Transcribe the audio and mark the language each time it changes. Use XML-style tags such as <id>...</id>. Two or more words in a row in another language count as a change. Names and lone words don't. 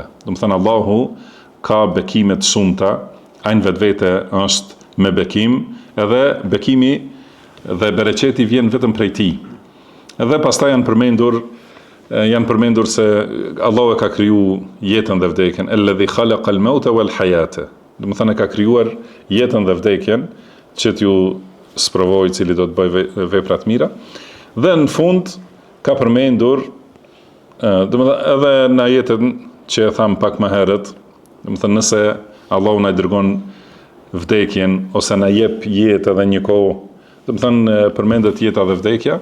<sq>Do të thënë Allahu ka bekime të shumta, ai vetvete është me bekim, edhe bekimi dhe bereqeti vjen vetëm prej tij. Edhe pastaj janë përmendur se Allahu e ka kriju jetën dhe vdekjen,</sq> <ar>الذي خلق الموت و الحياة.</ar> <sq>Do të thënë ka krijuar jetën dhe vdekjen që t'ju sprovojë cili do të bëjë vepra të mira. Dhe në fund ka përmendur, do të thënë edhe në jetën që e tham pak më herët, do të thënë nëse Allahu na dërgon vdekjen ose na jep jetë edhe një kohë, do të thënë përmendet jeta dhe vdekja.</sq>